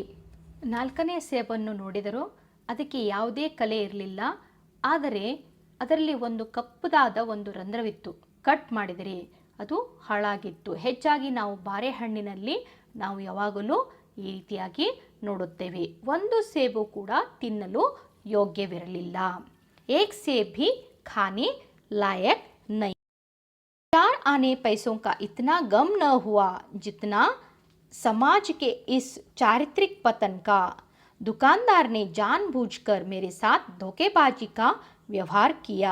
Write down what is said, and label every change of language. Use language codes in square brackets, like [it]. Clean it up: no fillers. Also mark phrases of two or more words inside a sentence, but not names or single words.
[kn] 4ನೇ ಸೇಬನ್ನು ನೋಡಿದರೂ ಅದಕ್ಕೆ ಯಾವುದೇ ಕಲೆ ಇರಲಿಲ್ಲ, ಆದರೆ ಅದರಲ್ಲಿ ಒಂದು ಕಪ್ಪುದಾದ ಒಂದು ರಂಧ್ರವಿತ್ತು. ಕಟ್ ಮಾಡಿದರೆ ಅದು ಹಾಳಾಗಿತ್ತು. ಹೆಚ್ಚಾಗಿ ನಾವು ಬಾರೆಹಣ್ಣಿನಲ್ಲಿ ನಾವು ಯಾವಾಗಲೂ ಈ ರೀತಿಯಾಗಿ ನೋಡುತ್ತೇವೆ. ಒಂದು ಸೇಬು ಕೂಡ ತಿನ್ನಲು ಯೋಗ್ಯವಿರಲಿಲ್ಲ. [hi] ಏಕ್ ಸೇಬ್ भी खाने लायक नहीं. 4 आने पैसों का इतना गम न हुआ जितना समाज के इस चारित्रिक पतन का. दुकानदार ने जानबूझकर मेरे साथ धोखेबाजी का व्यवहार किया.